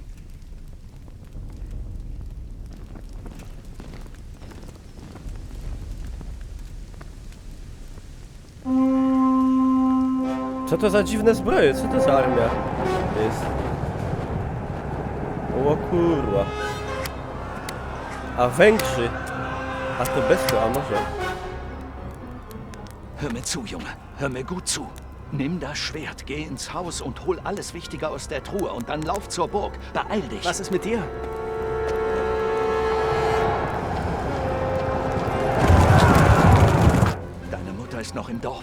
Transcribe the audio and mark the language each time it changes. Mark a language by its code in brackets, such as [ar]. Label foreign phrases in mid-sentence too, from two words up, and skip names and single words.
[pl] Co to za dziwne zbroje? Co to za armia jest? O kurwa. A Węgrzy. A to bez to, a może? [de] Hör mir zu, Junge. Hör mir gut zu. Nimm das Schwert, geh ins Haus und hol alles Wichtige aus der Truhe und dann lauf zur Burg. Beeil dich. Was ist mit dir? Deine Mutter ist noch im Dorf.